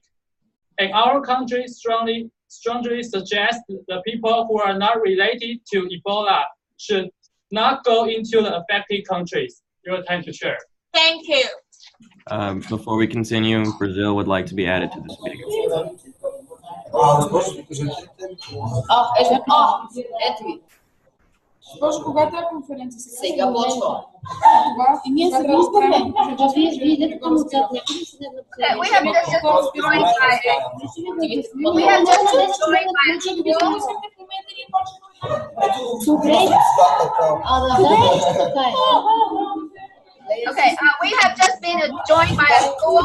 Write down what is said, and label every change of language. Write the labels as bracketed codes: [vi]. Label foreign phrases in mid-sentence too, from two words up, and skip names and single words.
[en] And our country strongly suggests the people who are not related to Ebola should not go into the affected countries. Your time to share. Thank you. Before we continue, Brazil would like to be added to this meeting. [bg] Госпожо, когато е конференция? Сега почва. Ние се виждаме. Вие видите към отзад. [en] We have just joined by we have just joined by Okay, we have just been joined by a school.